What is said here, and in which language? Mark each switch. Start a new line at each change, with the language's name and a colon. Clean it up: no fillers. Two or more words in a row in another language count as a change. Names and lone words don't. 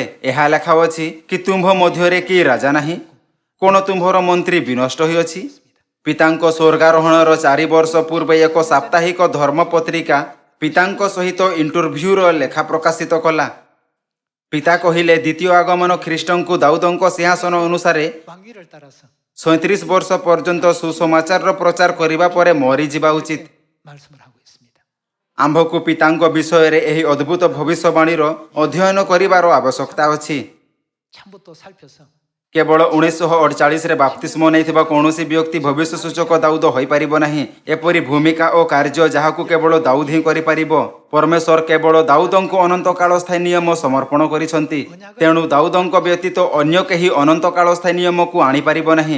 Odia: ଏହା ଲେଖା ଅଛି କି ତୁମ୍ଭ ମଧ୍ୟରେ କି ରାଜା ନାହିଁ, କଣ ତୁମ୍ଭର ମନ୍ତ୍ରୀ ବିନଷ୍ଟ ହୋଇଅଛି? ପିତାଙ୍କ ସ୍ୱର୍ଗାରୋହଣର 4 ବର୍ଷ ପୂର୍ବେ ଏକ ସାପ୍ତାହିକ ଧର୍ମ ପତ୍ରିକା ପିତାଙ୍କ ସହିତ ଇଣ୍ଟରଭ୍ୟୁର ଲେଖା ପ୍ରକାଶିତ କଲା। ପିତା କହିଲେ ଦ୍ୱିତୀୟ ଆଗମନ ଖ୍ରୀଷ୍ଟଙ୍କୁ ଦାଉଦଙ୍କ ସିଂହାସନ ଅନୁସାରେ
Korean: 왕위를 따라서
Odia: 37 ବର୍ଷ ପର୍ଯ୍ୟନ୍ତ ସୁସମାଚାରର ପ୍ରଚାର କରିବା ପରେ ମରିଯିବା ଉଚିତ।
Korean: 말씀을 하고 있습니다.
Odia: ଆମ୍ଭକୁ ପିତାଙ୍କ ବିଷୟରେ ଏହି ଅଦ୍ଭୁତ ଭବିଷ୍ୟବାଣୀର ଅଧ୍ୟୟନ କରିବାର ଆବଶ୍ୟକତା ଅଛି।
Korean: 처음부터 살펴서
Odia: କେବଳ 1948ରେ ବାପ୍ତିସ୍ମ ନେଇଥିବା କୌଣସି ବ୍ୟକ୍ତି ଭବିଷ୍ୟ ସୂଚକ ଦାଉଦ ହୋଇପାରିବ ନାହିଁ। ଏପରି ଭୂମିକା ଓ କାର୍ଯ୍ୟ ଯାହାକୁ କେବଳ ଦାଉଦ ହିଁ କରିପାରିବ। ପରମେଶ୍ୱର କେବଳ ଦାଉଦଙ୍କୁ ଅନନ୍ତକାଳ ସ୍ଥାୟୀ ନିୟମ ସମର୍ପଣ କରିଛନ୍ତି। ତେଣୁ ଦାଉଦଙ୍କ ବ୍ୟତୀତ ଅନ୍ୟ କେହି ଅନନ୍ତକାଳ ସ୍ଥାୟୀ ନିୟମକୁ ଆଣିପାରିବ ନାହିଁ।